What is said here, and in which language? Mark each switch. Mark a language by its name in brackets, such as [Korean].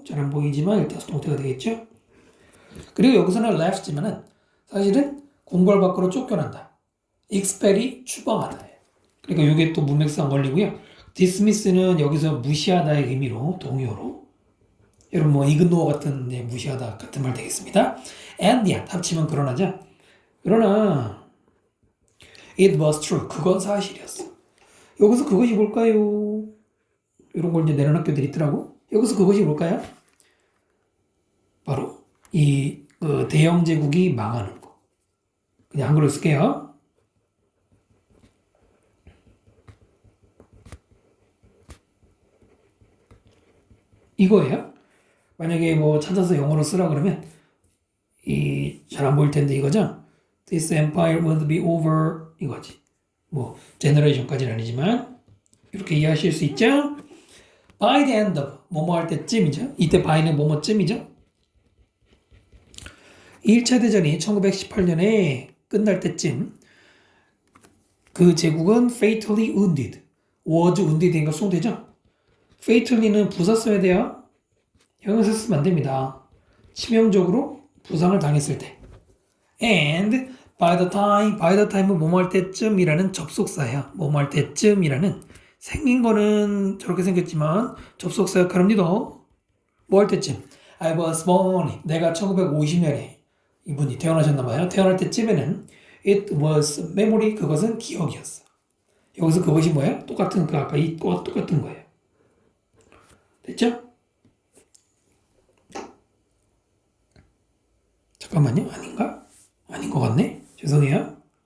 [Korean] 잘 안 보이지만 일단 수동태가 되겠죠? 그리고 여기서는 left지만은 사실은 궁궐 밖으로 쫓겨난다. expel이 추방하다. 그러니까 이게 또 문맥상 걸리고요. dismiss는 여기서 무시하다의 의미로 동의어로 여러분 ignore 같은 무시하다 같은 말 되겠습니다. [English] and yet [Korean] 합치면 그러나죠. 그러나 [English] it was true. [Korean] 그건 사실이었어. 여기서 그것이 뭘까요? 이런 걸 이제 내는 학교들이 있더라고. 여기서 그것이 뭘까요? 바로 이 대영 제국이 망하는 거. 그냥 한글로 쓸게요. 이거예요. 만약에 뭐 찾아서 영어로 쓰라 그러면 이 잘 안 보일 텐데 이거죠. [English] This empire will be over [Korean] 이거지. 뭐 generation까지는 아니지만 이렇게 이해하실 수 있죠? [English] By the end of [Korean] 뭐뭐 할 때쯤이죠. 이때 by는 뭐뭐쯤이죠. 1차 대전이 1918년에 끝날 때쯤 그 제국은 [English] fatally wounded, was wounded [Korean] 인가 수송되죠? fatally는 부사 써야 돼요. 형용사 쓰면 안 됩니다. 치명적으로 부상을 당했을 때. [English] And by the time [Korean] 은 뭐뭐 할 때쯤이라는 접속사야. 뭐뭐 할 때쯤이라는 생긴 거는 저렇게 생겼지만 접속사 역할합니다. 뭐 할 때쯤? [English] I was born. [Korean] 내가 1950년에 이분이 태어나셨나봐요. 태어날 때쯤에는 [English] it was memory. [Korean] 그것은 기억이었어. 여기서 그것이 뭐야? 똑같은 그 아까 이거와 똑같은 거예요. 됐죠? 잠깐만요. 아닌가? 아닌 것 같네. 죄송해요.